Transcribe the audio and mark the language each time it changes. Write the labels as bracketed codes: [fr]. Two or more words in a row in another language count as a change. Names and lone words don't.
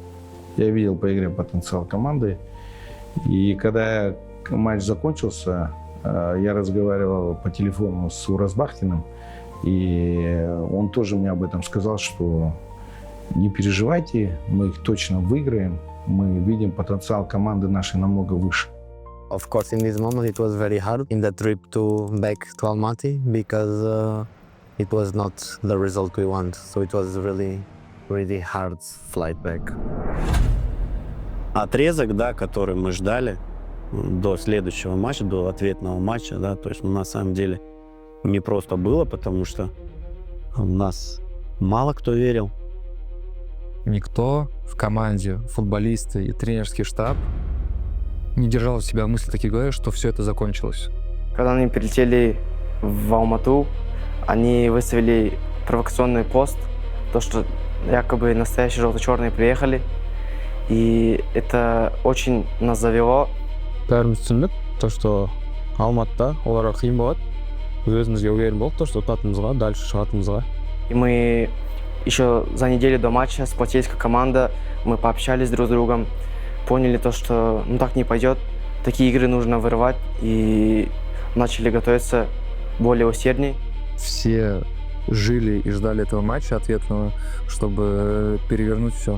[ru] И когда матч закончился, я разговаривал по телефону с Уразбахтиным, и он тоже мне об этом сказал, что не переживайте, мы их точно выиграем, мы видим потенциал команды нашей намного выше. [en] Of course, in this moment it was very hard in the trip back to Almaty because it was not the result we want. So it was really hard flight back. [ru] Отрезок, да, который мы ждали до следующего матча, до ответного матча, да, то есть на самом деле не просто было, потому что в нас мало кто верил. Никто в команде, футболисты и тренерский штаб не держал в себя мысли такие в голове, что все это закончилось. Когда они прилетели в Алмату, они выставили провокационный пост, то, что якобы настоящие желто-черные приехали, и это очень нас завело. [kk] Бәріміз түсіндік, [ru] то, что [kk] Алматыда оларға қиын болады. Өзімізге уверен болдық, [ru] то, что [kk] ұтатынымызға, дальше шығатынымызға. [ru] И мы еще за неделю до матча сплотились как команда, мы пообщались друг с другом, поняли то, что так не пойдет, такие игры нужно вырывать, и начали готовиться более усерднее. Все жили и ждали этого матча ответного, чтобы перевернуть все.